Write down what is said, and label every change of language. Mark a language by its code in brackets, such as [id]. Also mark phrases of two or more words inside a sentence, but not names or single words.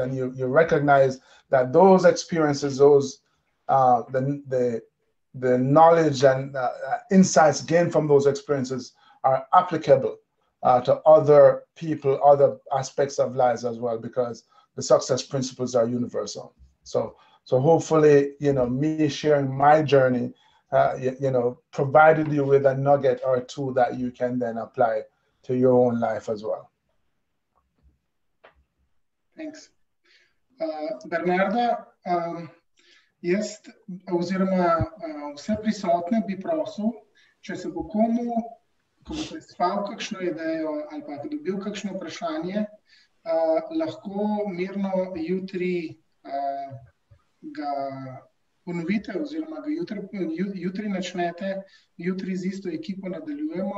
[en] And you recognize that those experiences, those the knowledge and insights gained from those experiences are applicable to other people, other aspects of lives as well, because the success principles are universal. So hopefully, me sharing my journey, provided you with a nugget or 2 that you can then apply to your own life as well. Thanks. [sl] Bernarda, jaz oziroma vse prisotne bi prosil, če se bo komu, ko bo predstavil kakšno idejo ali pa dobil kakšno vprašanje, lahko mirno jutri ga ponovite oziroma ga jutri načnete, jutri z isto ekipo nadaljujemo.